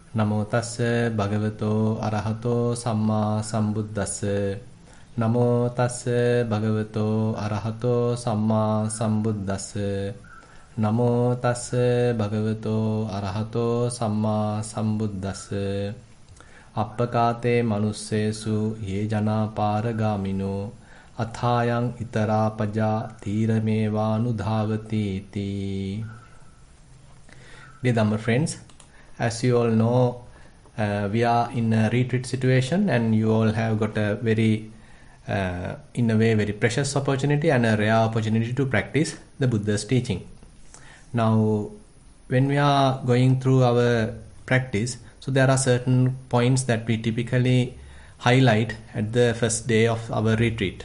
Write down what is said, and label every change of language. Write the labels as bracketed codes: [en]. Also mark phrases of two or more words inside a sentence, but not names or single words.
[pi] Namo tassa bhagavato arahato samma sambuddhassa. Namo tassa bhagavato arahato samma sambuddhassa. Namo tassa bhagavato arahato samma sambuddhassa. Appakate manussesu ye jana paragamino athayang itara paja dhiramevanu iti. [en] Dear Dhamma friends, as you all know, we are in a retreat situation, and you all have got a very, in a way, very precious opportunity and a rare opportunity to practice the Buddha's teaching. Now, when we are going through our practice, so there are certain points that we typically highlight at the first day of our retreat.